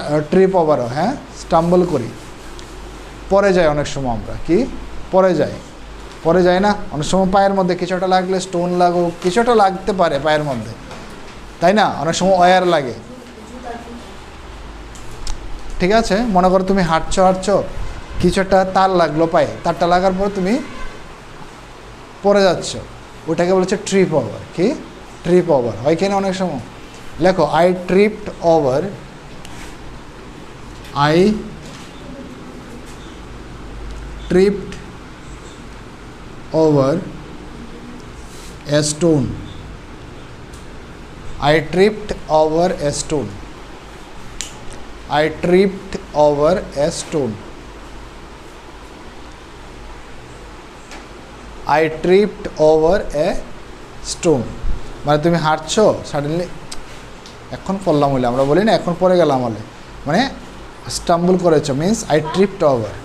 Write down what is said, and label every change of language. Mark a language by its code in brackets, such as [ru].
[bn] Trip ওভারও, হ্যাঁ, stumble করি, পরে যাই অনেক সময় আমরা, কি পরে যাই, পরে যায় না অনেক সময় পায়ের মধ্যে কিছু একটা লাগলে, স্টোন লাগুক, কিছু একটা লাগতে পারে পায়ের মধ্যে, তাই না? অনেক সময় ওয়্যার লাগে, ঠিক আছে? মনে করো তুমি হাঁটছো হাঁটছো, কিছু একটা তার লাগলো পায়ে, তারটা লাগার পর তুমি পরে যাচ্ছ, ওটাকে বলেছে ট্রিপ ওভার। কি ট্রিপ ওভার হয় কিনা অনেক সময়? লেখো, [en] I tripped over, I tripped over a stone, I tripped over a stone, I tripped over a stone, I tripped over a stone। [bn] মানে তুমি হাঁটছো সাডেনলি, এখন পড়লাম হলে আমরা বলি না এখন পরে গেলাম হলে, মানে স্টাম্বল করেছো মিন্স [en] I tripped over.